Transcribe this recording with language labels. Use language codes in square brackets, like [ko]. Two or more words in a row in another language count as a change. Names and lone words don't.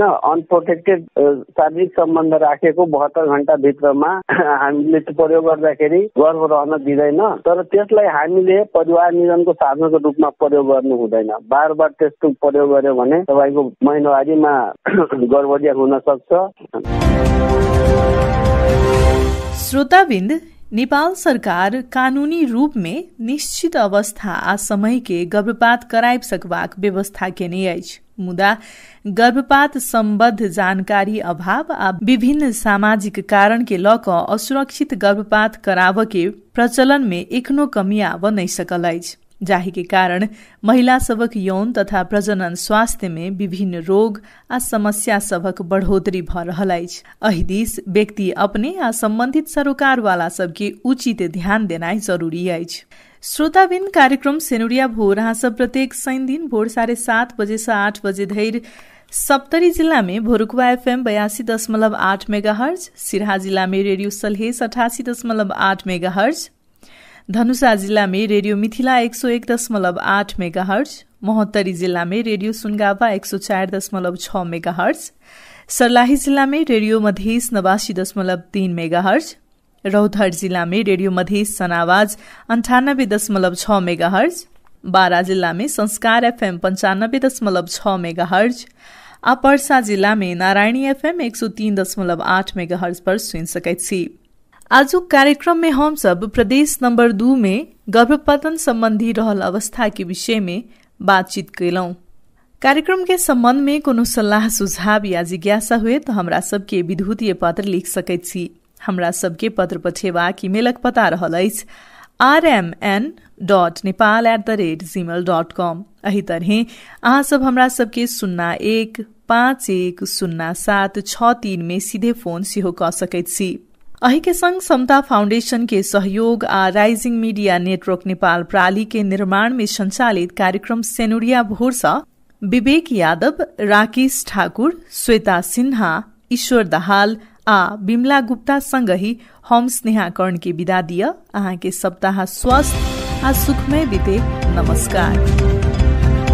[ne] अनप्रोटेक्टेड शारीरिक सम्बन्ध राखेको 72 घण्टाभित्रमा हामीले प्रयोग गर्दाखेरि गर्भ रहन दिँदैन, तर त्यसलाई हामीले परिवार नियोजनको साधनको रूपमा प्रयोग गर्नु हुँदैन। बार बार त्यस्तो प्रयोग गर्यो भने तपाईँको महिनावारीमा गर्भवती हुन सक्छ। [mai] श्रोताबिन्द, नेपाल सरकार कानूनी रूप में निश्चित अवस्था आ समय के गर्भपात कराइब सकबाक व्यवस्था केने अछि, मुदा गर्भपात सम्बद्ध जानकारी अभाव आ विभिन्न सामाजिक कारण के ल क असुरक्षित गर्भपात कराव के प्रचलन में एखनो कमी आब नै सकल अछि, जाहि के कारण महिला सबक यौन तथा प्रजनन स्वास्थ्य में विभिन्न रोग आ समस्या सबक बढ़ोतरी भ रहल अछि। एहि दिस व्यक्ति अपने आ संबंधित सरोकार वाला सबके उचित ध्यान देनाइ जरूरी अछि। श्रोताबिन, कार्यक्रम सेनुरिया भोर अहाँ सब प्रत्येक शनि दिन भोर 7:30 बजे से 8 बजे धरि सप्तरी जिला में भोरुकवा FM 82.8 मेगाहर्ज, सिराहा जिला में रेडियो सलहेस 88.8 मेगाहर्ज, धनुषा जिला में रेडियो मिथिला 101.8 मेगाहर्ज, महोत्तरी जिला में रेडियो सुनगावा 104.6 मेगाहर्ज, सर्लाही जिला में रेडियो मधेस 89.3 मेगाहर्ज, रौतहट जिला में रेडियो मधेस सनावाज 98.6 मेगाहर्ज, बारा जिला में संस्कार FM 95.6 मेगाहर्ज, आ पर्सा जिला में नारायणी FM 103.8 मेगाहर्ज पर सुन सकैत छी। आजुक कार्यक्रम में हम सब प्रदेश नंबर 2 में गर्भपतन संबंधी रहल अवस्था के विषय में बातचीत कैलौं। कार्यक्रम के संबंध में कोनो सलाह सुझाव या जिज्ञासा हुए तो हमरा सबके विद्युतीय पत्र लिख सकैत छी। हमरा सबके पत्र पठेबाक ईमेलक पता रहल अछि rmn.nepal@gmail.com। एही तरहे अहाँ सब हमरा सबके 01510763 में सीधे फोन सेहो क सकैत छी। एही के संग समता फाउंडेशन के सहयोग आ राइजिंग मीडिया नेटवर्क नेपाल प्राली के निर्माण में संचालित कार्यक्रम सेनुरिया भोर सँ विवेक यादव, राकेश ठाकुर, श्वेता सिन्हा, ईश्वर दाहाल आ बिमला गुप्ता संगही हम स्नेहा कर्ण के विदा दिय। अहाँ के सप्ताह स्वस्थ आ सुखमय बीते।